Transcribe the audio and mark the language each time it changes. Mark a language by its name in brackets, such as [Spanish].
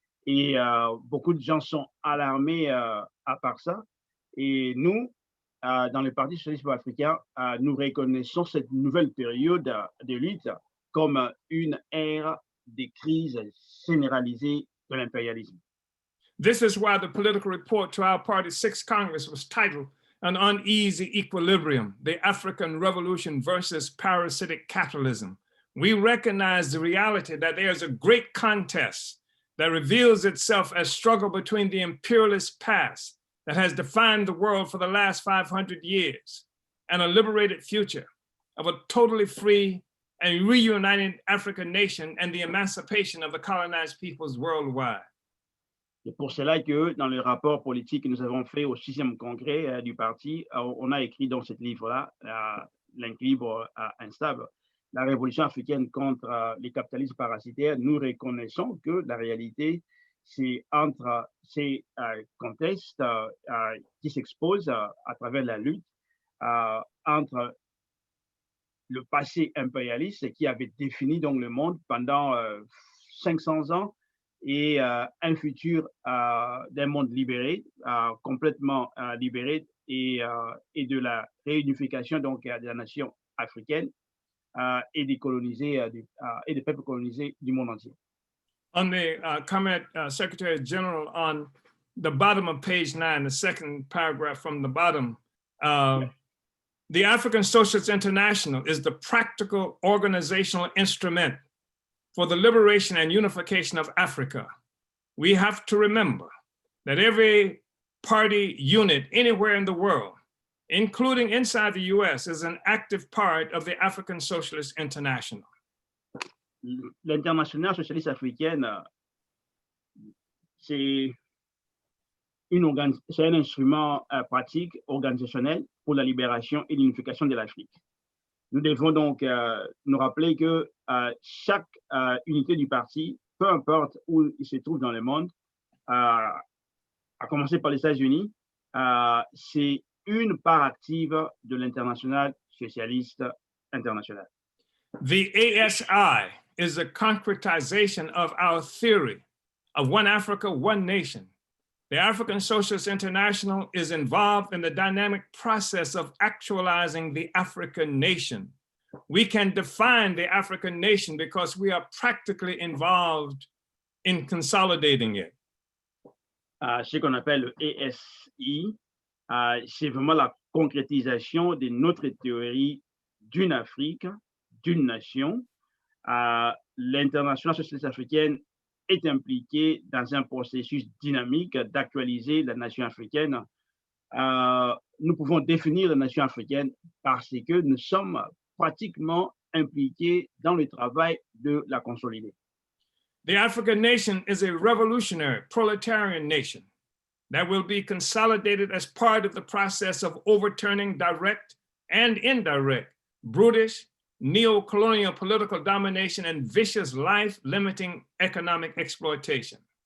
[French] Et beaucoup de gens sont alarmés à part ça. Et nous, dans le Parti socialiste africain, nous reconnaissons cette nouvelle période de lutte comme une ère de crise généralisée de l'impérialisme. [English] This is why the political report to our party's sixth Congress was titled An Uneasy Equilibrium, the African Revolution versus Parasitic Capitalism. We recognize the reality that there's a great contest that reveals itself as struggle between the imperialist past that has defined the world for the last 500 years and a liberated future of a totally free and reunited African nation and the emancipation of the colonized peoples worldwide. [French] C'est pour cela que dans le rapport politique que nous avons fait au 6e congrès du parti, on a écrit dans ce livre-là, L'équilibre instable, la révolution africaine contre les capitalismes parasitaires. Nous reconnaissons que la réalité, c'est entre ces contextes qui s'exposent à travers la lutte entre le passé impérialiste qui avait défini donc le monde pendant 500 ans et un futur d'un monde libéré, complètement libéré et de la réunification donc de la nation africaine et des colonisés et des peuples colonisés du monde entier. [English] On the comment, Secretary General, on the bottom of page 9, the second paragraph from the bottom, the African Socialist International is the practical organizational instrument for the liberation and unification of Africa. We have to remember that every party unit anywhere in the world, including inside the US, is an active part of the African Socialist International. [French] L'internationale socialiste africaine, c'est un instrument pratique, organisationnel pour la libération et l'unification de l'Afrique. Nous devons donc nous rappeler que chaque unité du parti, peu importe où il se trouve dans le monde, à commencer par les États-Unis, c'est une part active de l'internationale socialiste internationale. [English] The ASI is a concretization of our theory of one Africa, one nation. The African Socialist International is involved in the dynamic process of actualizing the African nation. We can define the African nation because we are practically involved in consolidating it. [French] Ce qu'on appelle le ASI, c'est vraiment la concrétisation de notre théorie d'une Afrique, d'une nation. L'internationale socialiste africaine est impliquée dans un processus dynamique d'actualiser la nation africaine. Nous pouvons définir la nation africaine parce que nous sommes pratiquement impliqués dans le travail de la consolider. [English] The African nation is a revolutionary proletarian nation that will be consolidated as part of the process of overturning direct and indirect, brutish, neo-colonial political domination and vicious life-limiting economic exploitation.